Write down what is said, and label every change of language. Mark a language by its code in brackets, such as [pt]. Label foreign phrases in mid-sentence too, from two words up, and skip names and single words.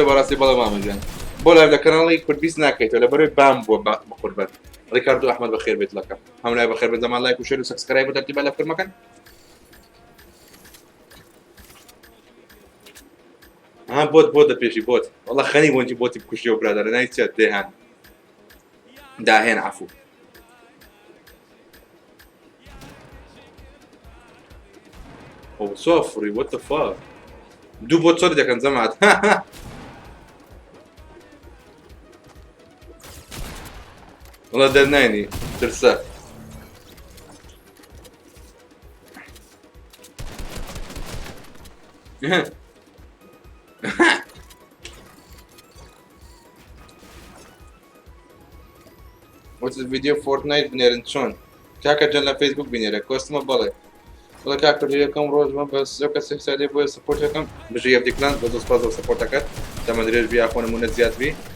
[ckb] بەڕاستی بەڵێ مامەجان بۆ لایڤ لە کەناڵی کورد-بیست ناکەیتەوە لەبەرەوەی بام بووە بەقوربەت ڕیکاردۆ ئەحمەد بەخێر بێت لەکە هەموو لای بەخێر بێت زەمان لایک و شێر و سەبسکرایب و تەرتیبە لە فەرمەکەن بۆت دەپێشی بۆت وەڵا خەنی بۆنجی بۆتی بکوشیەوە برادەرە نای چێت دێهان داهێن عەفو ئەو سۆفری [en] what the fuck [ckb] دوو بۆ چۆر دەکەن زەمات وەڵا دەرناینی ترسە وەچ ڤیدیۆ فۆرتنایت بنێرن چۆن کاکە جەن لە فەیسبوک بینێرە کۆستمە بەڵێ وەڵا کاکە یەکەم ڕۆژمە بەس زۆر کەسێک سادێ بۆیە سەپۆرتەکەم بژی ئەفدیکلان بە دۆست پاس سەپۆرتەکەت تەمە درێژ بیا خۆ نمونە زیاد بی